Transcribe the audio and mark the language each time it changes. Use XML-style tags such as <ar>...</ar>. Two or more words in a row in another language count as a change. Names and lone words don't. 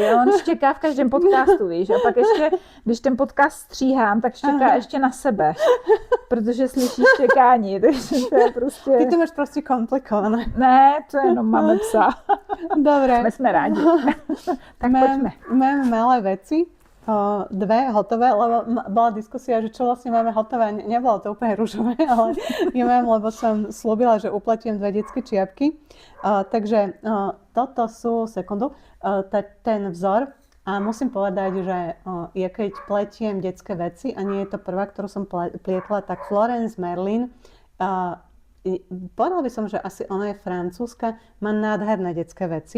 <cs>On štěká v každém podcastu, víš. A pak ještě, když ten podcast stříhám, tak štěká ještě na sebe. Protože slyší štěkání. Takže to je prostě...</cs> <sk>Ty to máš proste komplikované.</sk> <cs>Ne, to jenom máme psa.</cs> <sk>Dobre.</sk> <cs>My jsme rádi. Tak pojďme.</cs> <sk>Máme malé veci. Dve hotové, lebo bola diskusia, že čo vlastne máme hotové. Nebolo to úplne ružové, ale nemám, lebo som slúbila, že upletiem 2 detské čiapky. Takže toto sú, ten vzor. A musím povedať, že ja keď pletiem detské veci, a nie je to prvá, ktorú som plietla, tak Florence Merlin, povedala by som, že asi ona je francúzska, má nádherné detské veci.</sk>